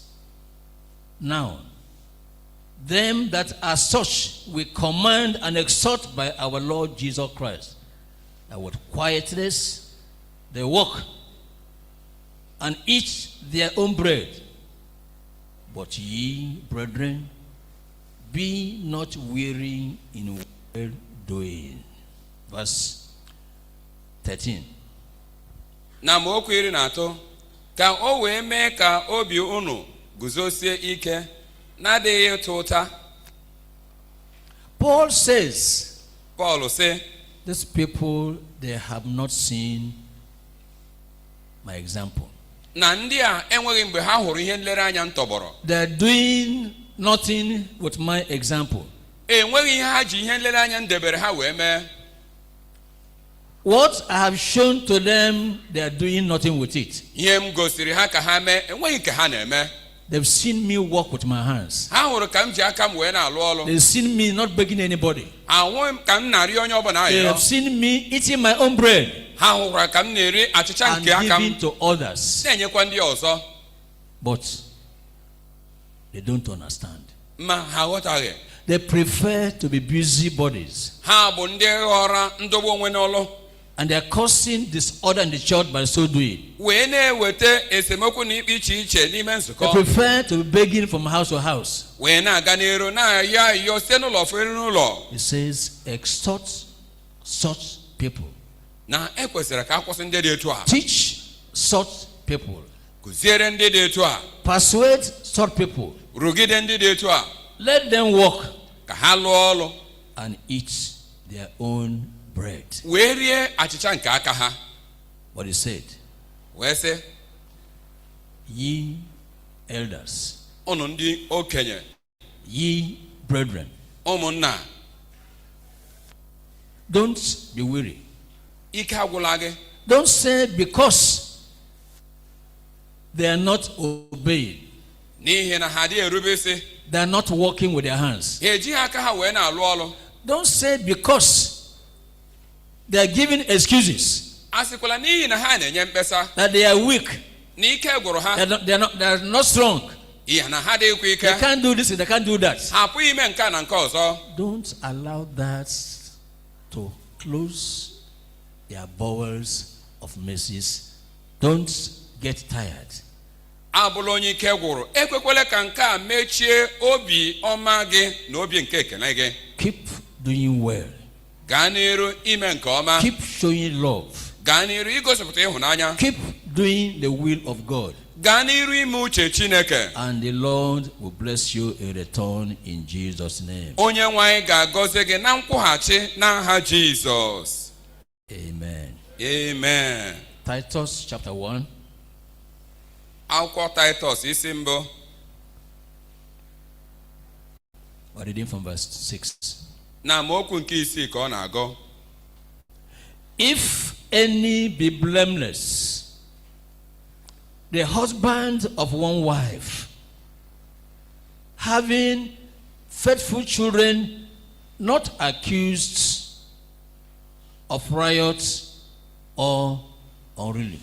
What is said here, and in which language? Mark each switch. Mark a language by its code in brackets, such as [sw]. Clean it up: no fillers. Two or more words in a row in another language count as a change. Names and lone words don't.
[en] Now, them that are such we command and exhort by our Lord Jesus Christ, that with quietness they walk and eat their own bread. But ye, brethren, be not weary in well doing. Verse 13. [ig] Na amaokwu 13, ka o wee mee ka obi unu guzosie ike na-adịghị ịta ụta. [en] Paul says, Paul say, these people, they have not seen my example. [ig] Na ndị a enweghị mgbe ha hụrụ ihe nlereanya m tọgbọrọ. [en] They are doing nothing with my example. [ig] Enweghị ihe ha ji ihe nlereanya m debere ha wee mee. [en] What I have shown to them, they are doing nothing with it. [ig] Ihe m gosiri ha ka ha mee, enweghị nke ha na-eme. [en] They've seen me work with my hands. [ig] Ha hụrụ ka m ji aka m wee na-alụ ọlụ. [en] They've seen me not begging anybody. [ig] Ahụghị m ka m na-arịọ onye ọbụla arịrịọ. [en] They have seen me eating my own bread. [ig] Ha hụkwara ka m na-eri achịcha nke aka [en] and [ig] m [en] giving to others. [ig] na-enyekwa ndị ọzọ. [en] But they don't understand. [ig] Ma ha ghọtaghị. [en] They prefer to be busy bodies. [ig] Ha bụ ndị ghọrọ ndọgbu onwe n'ọlụ. [en] And they are causing disorder in the church by so doing. [ig] Wee na-eweta esemokwu na ikpe iche iche n'ime nzukọ. [en] They prefer to be begging from house to house. [ig] Wee na-aga n'ero na-ayọ ayọ site n'ụlọ fere n'ụlọ. [en] It says, exhort such people. [ig] Na ekwesịrị ka akwụsị ndị dị etu a. [en] Teach such people. [ig] Kụziere ndị dị etu a. [en] Persuade such people. [ig] Rugide ndị dị etu a. [en] Let them walk. [ig] Ka ha lụọ ọlụ. [en] And eat their own bread. [ig] Wee rie achịcha nke aka ha. [en] What he said. [ig] Wee sị. [en] Ye elders. [ig] Unu ndị okenye. [en] Ye brethren. [ig] Ụmụnna. [en] Don't be weary. [ig] Ike agwụla gị. [en] Don't say because they are not obeying. [ig] N'ihi na ha adịghị erube isi. [en] They are not working with their hands. [ig] Ha ejighị aka ha wee na-alụ ọlụ. [en] Don't say because they are giving excuses. [ig] Asịkwala n'ihi na ha na-enye mkpesa. [en] That they are weak. [ig] Na ike gwụrụ ha. [en] They are not strong. [ig] Ihe na ha adịghịkwa ike. [en] They can't do this, they can't do that. [ig] Ha apụghị ime nke a na nke ọzọ. [en] Don't allow that to close their bowels of mercies. Don't get tired. [ig] Abụla onye ike gwụrụ, ekwekwele ka nke a mechie obi ọma gị na obi nke ekele gị. [en] Keep doing well. [ig] Gaa n'iru ime nke ọma. [en] Keep showing love. [ig] Gaa n'iru igosipụta ịhụnanya. [en] Keep doing the will of God. [ig] Gaa n'iru ime uche Chineke. [en] And the Lord will bless you in return in Jesus' name. [ig] Onye nwe anyị ga-agọzi gị na nkwụghachi n'aha Jizọs. Amen. Amen. [en] Titus chapter 1. [ig] Akwụkwọ Titus isi mbụ. [en] We're reading from verse 6. [ig] Na amaokwu nke 6 ka ọ na-agụ. [en] If any be blameless, the husband of one wife, having faithful children, not accused of riot or unruly.